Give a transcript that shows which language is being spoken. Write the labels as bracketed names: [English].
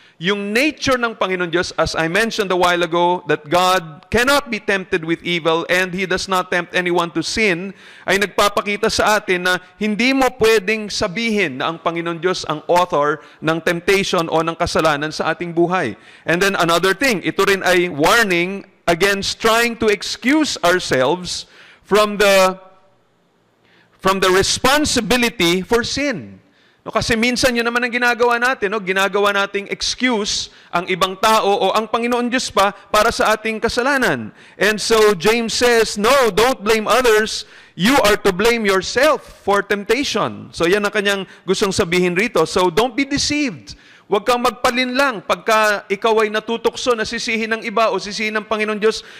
[Filipino] Yung nature ng Panginoon Diyos, [English] as I mentioned a while ago, that God cannot be tempted with evil and He does not tempt anyone to sin, [Filipino] ay nagpapakita sa atin na hindi mo pwedeng sabihin na ang Panginoon Diyos ang author ng temptation o ng kasalanan sa ating buhay. [English] And then another thing, [Filipino] ito rin ay [English] warning against trying to excuse ourselves from the responsibility for sin. [Filipino] No, kasi minsan yun naman ang ginagawa natin, no? Ginagawa nating excuse ang ibang tao o ang Panginoon Diyos pa para sa ating kasalanan. [English] And so James says, no, don't blame others. You are to blame yourself for temptation. [Filipino] So yan ang kanyang gustong sabihin rito. [English] So don't be deceived. [Filipino] Huwag kang magpalinlang pagka ikaw ay natutokso na sisihin ng iba o sisihin ng Panginoon Diyos.